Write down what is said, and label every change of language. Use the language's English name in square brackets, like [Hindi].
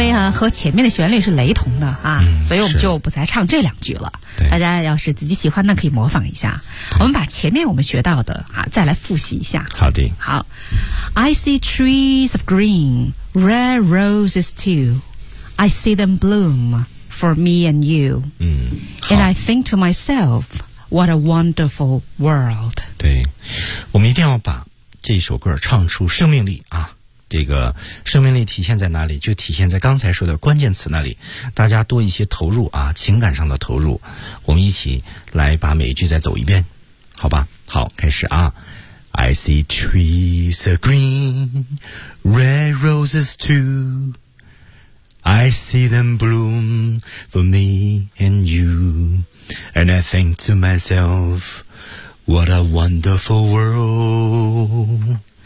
[Chinese] 和前面的旋律是雷同的啊、嗯、所以我们就不再唱这两句了。大家要是自己喜欢那可以模仿一下。我们把前面我们学到的啊再来复习一下。好的。好。 [English] I see trees of green, red roses too. I see them bloom for me and you.、嗯、 and I think to myself, what a wonderful world. [Chinese] 对。我们一定要把这首歌唱出生命力啊。这个生命力体现在哪里？就体现在刚才说的关键词那里。大家多一些投入啊，情感上的投入。我们一起来把每一句再走一遍，好吧？好，开始啊。 [English] I see trees of green, red roses too. I see them bloom for me and you. And I think to myself, what a wonderful world.